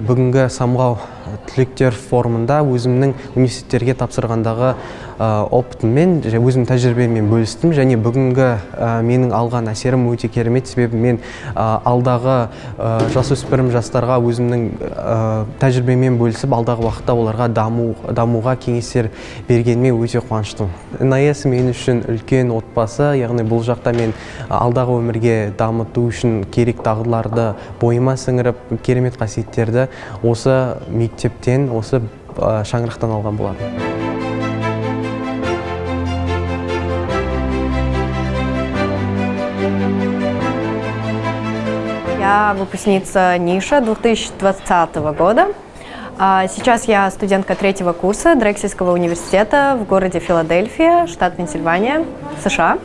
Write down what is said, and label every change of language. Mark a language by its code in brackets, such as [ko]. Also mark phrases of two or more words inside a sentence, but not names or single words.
[kk] Бүгінгі Самғау түлектер форумында өзімнің университеттерге тапсырғандағы опытыммен, өзім тәжірибеммен бөлістім, және бүгінгі менің алған әсерім өте керемет, себебі мен алдағы жасөспірім жастарға өзімнің тәжірибеммен бөлісіп, алдағы уақытта оларға дамуға кеңестер бергеніме өте қуаныштымын. НАЭС мен үшін үлкен отбасы, яғни бұл жақта мен алдағы өмірге дамыту үшін керек дағдыларды бойыма сіңіріп, керемет қасиеттерді осы мектептен, осы шаңырақтан алған болатын. [ru] Я выпускница НИШа 2020 года. Сейчас я студентка 3-го курса Дрексельского университета в городе Филадельфия, штат Пенсильвания, США.